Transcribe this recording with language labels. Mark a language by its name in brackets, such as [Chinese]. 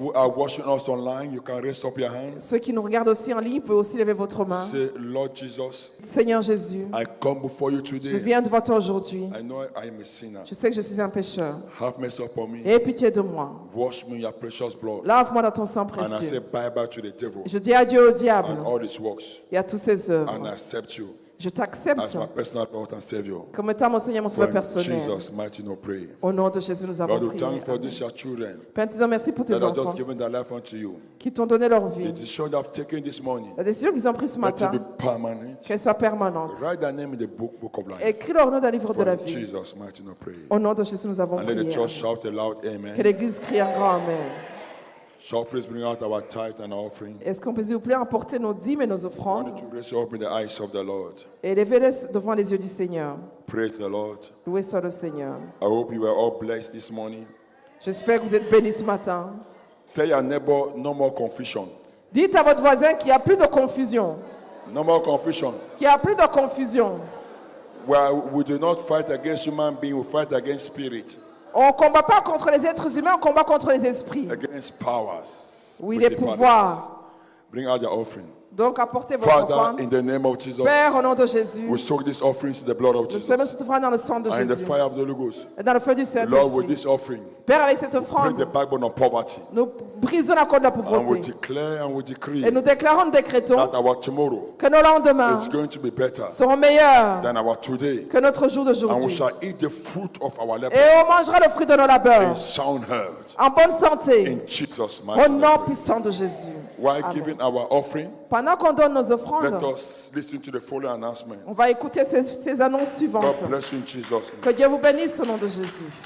[English] who are watching us online, you can raise up your hands. [French] Ceux qui nous regardent aussi en ligne, vous pouvez aussi lever votre main. [English] Say, Lord Jesus, [French] Seigneur Jésus, [English] I come before you [French] je [English] today. [French] viens devant toi aujourd'hui. [English] I know I am a sinner. [French] Je sais que je suis un pécheur. [English] Have mercy upon me. [French] Aie pitié de moi. [English] Wash me in your precious blood. [French] Lave-moi dans ton sang [English] And I say [French] précieux. [English] bye bye to the devil [French] Je dis adieu au diable [English] and all his works. [French] et à tous ses [English] And I [French] œuvres. [English] accept you [French] Je t'accepte [English] as my personal Lord and Savior. [French] comme étant mon Seigneur, mon [English] For [French] sauveur [English] in [French] personnel. [English] Jesus' mighty name, pray. [French] Au nom de Jésus, nous avons [English] Lord, we [French] prié. [English] thank you for [French] Amen. [English] these your children [French] Père, nous te disons merci pour tes [English] that have [French] enfants [English] just given their life unto you. [French] qui t'ont donné leur [English] The [French] vie. [English] decision they have taken this morning, [French] La décision qu'ils ont prise ce [English] let it [French] matin, [English] be permanent. [French] qu'elle soit permanente. [English] Write their name in the book of life. [French] Écris leur nom dans le livre de [English] For [French] la [English] in [French] vie. [English] Jesus' mighty name, pray. [French] Au nom de Jésus, nous avons [English] And let the [French] prié. [English] church shout aloud, [French] Que [English] amen. [French] l'Église crie un grand Amen. [English] Shall please bring out our tithe and our offering. [French] Est-ce qu'on peut, s'il vous plaît, apporter nos dîmes et nos [English] I want [French] offrandes [English] you to raise you up in the eyes of the Lord. [French] et lever-les devant les yeux du Seigneur. [English] Praise the Lord. [French] Loué soit le Seigneur. [English] I hope you were all blessed this morning. [French] J'espère que vous êtes bénis ce matin. [English] Tell your neighbor, no more confusion. [French] Dites à votre voisin qu'il n'y a plus de confusion. [English] No more confusion. [French] Qu'il n'y a plus de confusion. [English] Where we do not fight against human beings, we fight against spirit. [French] On ne combat pas contre les êtres humains, on combat contre les esprits. [English] against powers. [French] Oui, les [English] principalities. [French] pouvoirs. [English] Bring out your offering. [French] Donc apportez votre [English] Father, [French] offrande. [English] in the name of Jesus, [French] Père, au nom de Jésus, [English] we soak this offering in the blood of [French] nous sommes [English] Jesus [French] cette offrande dans le sang de [English] and in the [French] Jésus. [English] fire of the Holy Ghost. [French] Et dans le feu du [English] Lord, with this offering, [French] Père, avec cette [English] break the [French] offrande, [English] backbone of poverty. [French] nous brisons la corde de la [English] And we [French] pauvreté. [English] declare and we decree [French] Et nous déclarons, nous décrétons [English] that our tomorrow [French] que nos lendemains [English] is going to be better [French] seront meilleurs [English] than our today. [French] que notre jour [English] And we [French] d'aujourd'hui. [English] shall eat the fruit of our labor [French] Et on mangera le fruit de nos labeurs [English] in sound health. [French] en bonne santé, [English] In Jesus' [French] au [English] mighty [French] nom [English] name. [French] puissant de Jésus. [English] While [French] Amen. [English] giving our offering, [French] Pendant qu'on donne nos [English] let [French] offrandes, [English] us listen to the following announcement. [French] on va écouter ces annonces suivantes. [English] God bless you in Jesus' name. [French] Que Dieu vous bénisse au nom de Jésus.